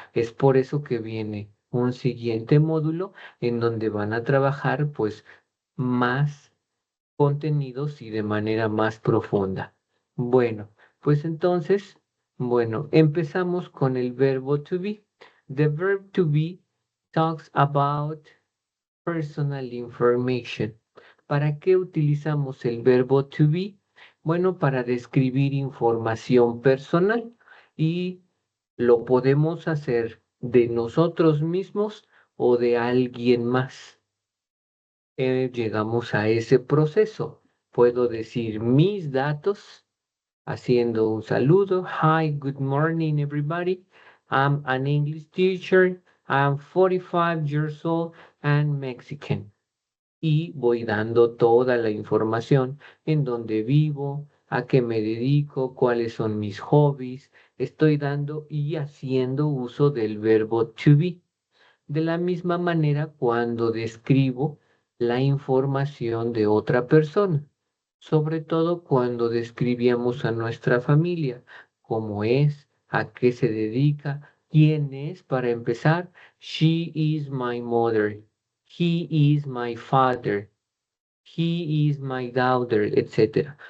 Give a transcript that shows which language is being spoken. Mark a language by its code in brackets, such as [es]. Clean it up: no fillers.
[es] Es por eso que viene un siguiente módulo en donde van a trabajar pues más contenidos y de manera más profunda. Bueno, pues entonces, bueno, empezamos con el verbo to be. [en] The verb to be talks about personal information. [es] ¿Para qué utilizamos el verbo to be? Bueno, para describir información personal y lo podemos hacer de nosotros mismos o de alguien más. Llegamos a ese proceso. Puedo decir mis datos haciendo un saludo. [en] Hi, good morning, everybody. I'm an English teacher. I'm 45 years old and Mexican. [es] Y voy dando toda la información en dónde vivo, a qué me dedico, cuáles son mis hobbies. Estoy dando y haciendo uso del verbo to be. De la misma manera, cuando describo la información de otra persona, sobre todo cuando describíamos a nuestra familia, cómo es, a qué se dedica, quién es, para empezar, [en] she is my mother, he is my father, he is my daughter, [es] etcétera.